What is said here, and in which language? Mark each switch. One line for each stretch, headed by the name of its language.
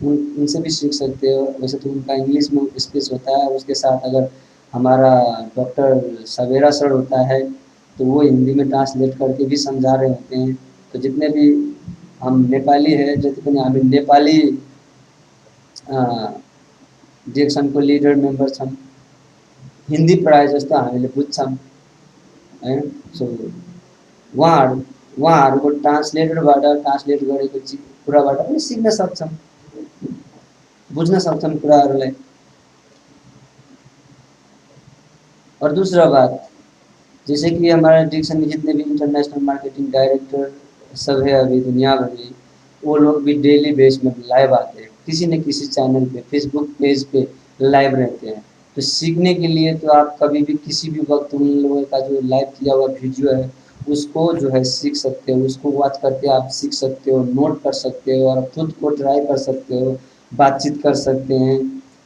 Hindi: उनसे भी सीख सकते हो। वैसे तो उनका इंग्लिश में स्पीच होता है, उसके साथ अगर हमारा डॉक्टर सवेरा सर होता है तो वो हिंदी में ट्रांसलेट करके भी समझा रहे होते हैं। तो जितने भी हम नेपाली है,
Nepali: जितने हामी नेपाली डिएक्सनको लिडर मेम्बर छौँ, हिन्दी प्रायः जस्तो हामीले बुझ्छौँ, है। सो उहाँहरूको ट्रान्सलेट गरेको कुराबाट पनि सिक्न सक्छौँ, बुझ्न सक्छौँ कुराहरूलाई।
Hindi: और दूसरा बात, जैसे कि हमारे डिक्शन में जितने भी इंटरनेशनल मार्केटिंग डायरेक्टर सब है अभी दुनिया भर में, वो लोग भी डेली बेस में लाइव आते हैं, किसी न किसी चैनल पे, फेसबुक पेज पे लाइव रहते हैं। तो सीखने के लिए तो आप कभी भी किसी भी वक्त उन लोगों का जो लाइव किया हुआ वीडियो है उसको जो है सीख सकते हो, उसको वॉच करके आप सीख सकते हो, नोट कर सकते हो और खुद को ट्राई कर सकते हो, बातचीत कर सकते हैं।